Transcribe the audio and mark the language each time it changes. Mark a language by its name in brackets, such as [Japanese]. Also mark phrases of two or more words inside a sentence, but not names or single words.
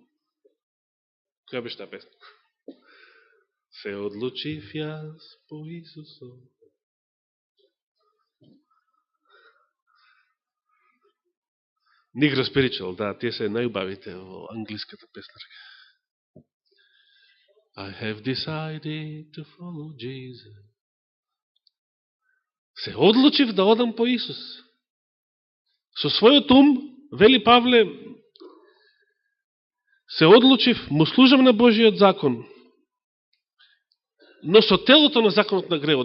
[Macedonian] Која беше таа песна? Се одлучив јас по Исус одам. [English] Negro Spiritual, [Macedonian] да, тие се најубавите во англиската песнарка. [English] I have decided to follow Jesus. [Macedonian] Се одлучив да одам по Исус. Со својот ум, вели Павле, се одлучив, му служам на Божиот закон, но со телото на законот на гревот.